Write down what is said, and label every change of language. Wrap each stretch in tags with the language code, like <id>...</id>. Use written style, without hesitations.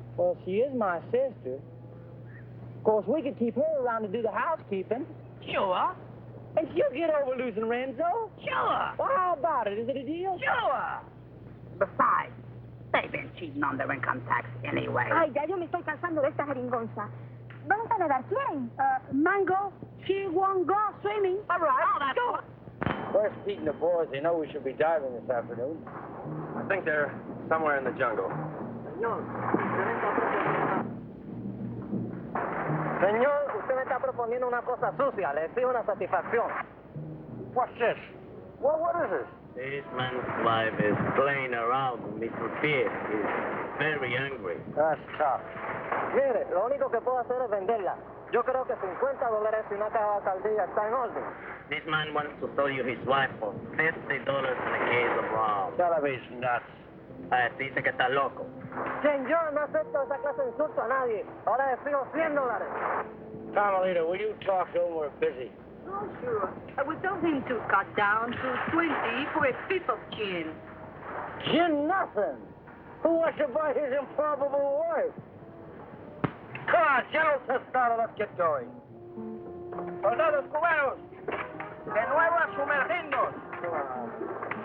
<en>Well, she is my sister. Of course, we could keep her around to do the housekeeping. Sure. And she'll get over losing Renzo. Sure. Well, how about it? Is it a deal? Sure. Besides, they've been cheating on their income tax anyway.</en> <es>Ay, ya yo me estoy cansando de esta jeringonza. ¿Dónde está la quién?</es> <en>Mango, she won't go swimming. All right. Oh, that's Go. Where's Pete and the boys? They know we should be diving this afternoon. I think they're somewhere in the jungle.</en> <es>Señor, usted me está proponiendo una cosa sucia. Le exijo una satisfacción.</es> <en>What's this? Well, what is this? This man's wife is playing around with Mr. Pete. He's very angry. That's tough.</en> <es>Mire, lo único que puedo hacer es venderla. Yo creo que $50 y una caja de sardilla está en orden.</es> <en>This man wants to sell you his wife for $50 and a case of rum. Television nuts.</en> <es>Dice que está loco. Señor, no acepto esa clase de insulto a nadie. Ahora le exijo $100.</es> <en>Carmelita, will you talk to him? We're busy. Oh, sure. I would tell him to cut down to 20 for a fifth of gin. Gin nothing. Who wants to buy his improbable wife? Come on, General Tostada, let's get going.</en> <es>Soldados cubanos, de nuevo a sumergirnos.</es>